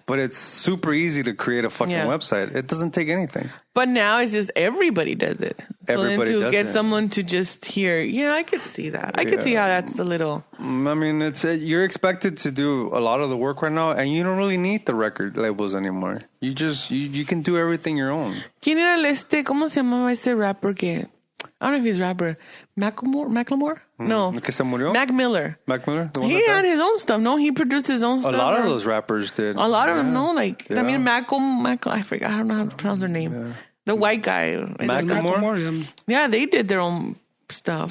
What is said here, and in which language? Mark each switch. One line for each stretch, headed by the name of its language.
English: But it's super easy to create a fucking website. It doesn't take anything. But now it's just everybody does it. Everybody does it. To get someone to just hear, I could see that. I could see how that's a little... I mean, you're expected to do a lot of the work right now, and you don't really need the record labels anymore. You just... You can do everything your own.
Spanish: ¿Quién era cómo se llamaba ese rapper que...
English: I don't know if he's a rapper. Macklemore? No.
Spanish: ¿Que se murió?
English: Mac Miller. Mac Miller? He had his own stuff. No, he produced his own stuff. A lot of those rappers did. A lot of them, no. Like, I mean, I forgot. I don't know how to pronounce their name. Yeah. The white guy. Macklemore? Yeah, they did their own stuff.